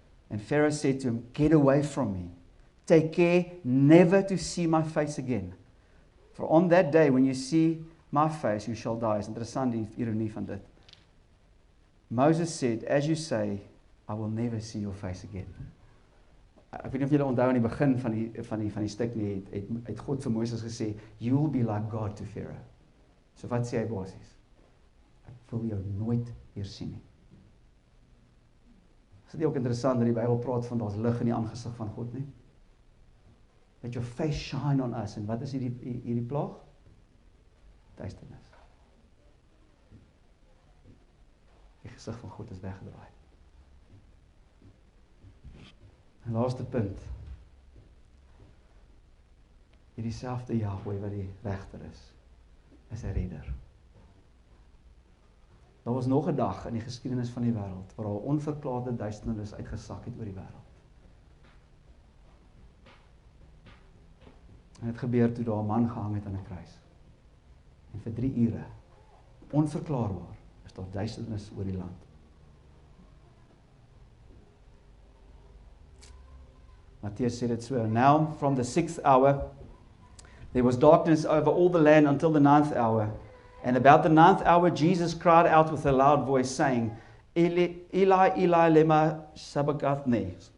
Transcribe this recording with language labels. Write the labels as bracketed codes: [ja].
[en] And Pharaoh said to him, get away from me. Take care never to see my face again. For on that day when you see my face, you shall die. [af] Is interessant die ironie van dit. [en] Moses said, as you say, I will never see your face again. [af] Ek weet nie of julle onthou aan die begin van die stuk nie, het God vir Moses gesê, [en] you will be like God to Pharaoh. [af] So wat sê hy basies? Ek wil jou nooit weer sien nie. Is dit nie ook interessant dat die Bybel praat van daar's lig in die aangesig van God nie? [en] Let your face shine on us. [af] En wat is hierdie plaag? Duisternis. Die gesig van God is weggedraai. En laaste punt. Hierdie selfde Jahweh wat die regter is 'n redder. Daar was nog 'n dag in die geskiedenis van die wêreld waar daar onverklaarde duisternis uitgesak het oor die wêreld. En het gebeur toe daar 'n man gehang het aan 'n kruis. En vir 3 ure, onverklaarbaar, is daar duisternis oor die land. Mattheus sê dit so, [en] now from the 6th hour, there was darkness over all the land until the 9th hour. And about the 9th hour, Jesus cried out with a loud voice, saying, Eli, Eli, lema sabachthani.